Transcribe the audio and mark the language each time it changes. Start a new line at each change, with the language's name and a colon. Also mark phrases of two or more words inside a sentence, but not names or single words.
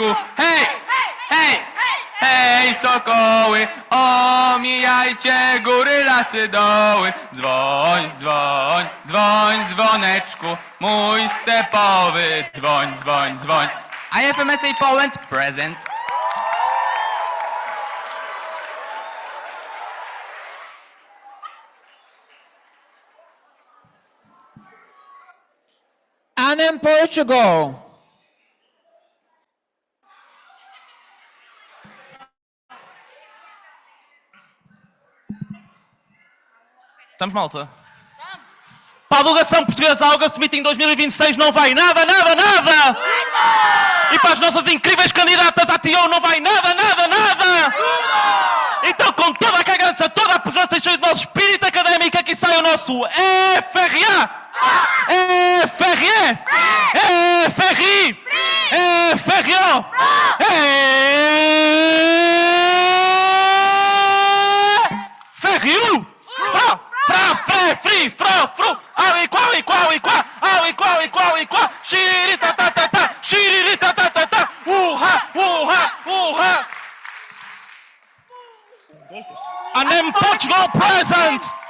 Polish: Hej! Hej! Hej, sokoły, omijajcie góry, lasy, doły. Dzwoń, dzwoń, dzwoń, dzwoneczku, mój stepowy, dzwoń, dzwoń, dzwoń.
English: IFMSA Poland, present.
Portuguese: Anam Portugal. Estamos, malta? Para a delegação portuguesa Alga Meeting 2026 não vai nada, nada, nada! E para as nossas incríveis candidatas à TO não vai nada, nada, nada! Então, com toda a cagança, toda a pujança e cheio do nosso espírito académico, aqui sai o nosso FRA! FRE! FRI! FRO! FRU! Fra! Fra! Fre! Fri! Fro! Fru! Aui! Quaui! Quaui! Qua! Aui! Quaui! Quaui! Qua! Xirita! Ta! Ta! Ta! Xiririta! Ta! Ta! Ta! Uha! Uha! Uha!
English: And then Portugal present!